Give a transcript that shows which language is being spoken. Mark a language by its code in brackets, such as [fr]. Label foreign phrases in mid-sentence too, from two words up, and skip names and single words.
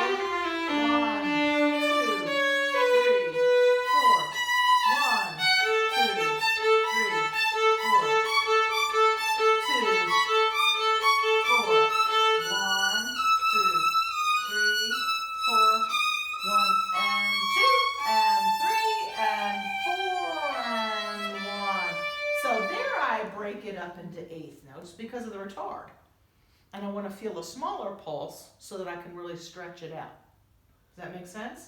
[en] One, two, three, four. One, two, three, four. Two, four. One, two, three, four. One and two and three and four and one. So there I break it up into eighth notes because of the retard. And I want to feel a smaller pulse so that I can really stretch it out. Does that make sense?